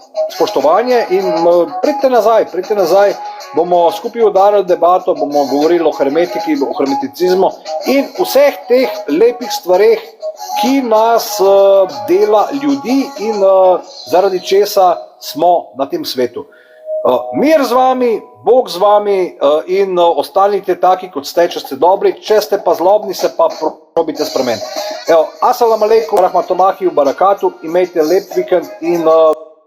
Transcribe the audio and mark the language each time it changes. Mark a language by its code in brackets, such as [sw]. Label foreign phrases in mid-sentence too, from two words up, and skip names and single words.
[sl] spoštovanje in pridite nazaj, bomo skupaj udarili debato, bomo govorili o hermetiki, o hermeticizmu in vseh teh lepih stvareh, ki nas dela ljudi in zaradi česa smo na tem svetu. Mir z vami, Bog z vami in ostanite taki, kot ste, če ste dobri, če ste pa zlobni, se pa probite spremeniti. [ar] السلام عليكم رحمة الله وبركاته, [sl] imejte lep vikend in